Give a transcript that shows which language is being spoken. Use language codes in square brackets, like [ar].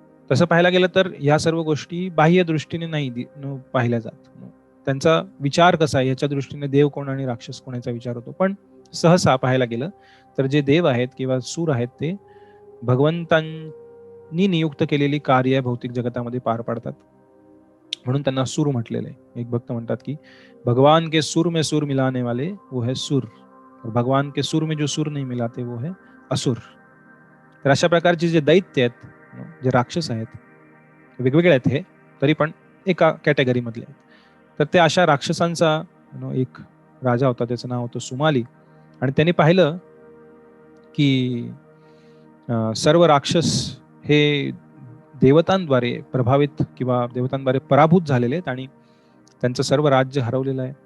[mr] तसं पाहायला गेलं तर या सर्व गोष्टी बाह्य दृष्टीने नाही पाहिल्या जात. त्यांचा विचार कसा आहे याच्या दृष्टीने देव कोण आणि राक्षस कोणाचा विचार होतो. पण सहसा पाहायला गेलं तर जे देव आहेत किंवा सूर आहेत ते भगवंतांनी नियुक्त केलेली कार्य भौतिक जगतामध्ये पार पाडतात, म्हणून त्यांना सूर म्हटलेलं आहे. एक भक्त म्हणतात की [hi] भगवान के सुर में सुर मिलाने वाले वो है सुर, भगवान के सुर में जो सुर नहीं मिलाते वो है असुर. [mr] तर अशा प्रकारचे जे दैत्य आहेत, जे राक्षस आहेत, वेगवेगळे आहेत हे, तरी पण एका कॅटेगरी मधले आहेत. तर ते अशा राक्षसांचा एक राजा होता, त्याचं नाव होतं सुमाली. आणि त्यांनी पाहिलं की सर्व राक्षस हे देवतांद्वारे प्रभावित किंवा देवतांद्वारे पराभूत झालेले आहेत आणि त्यांचं सर्व राज्य हरवलेलं आहे.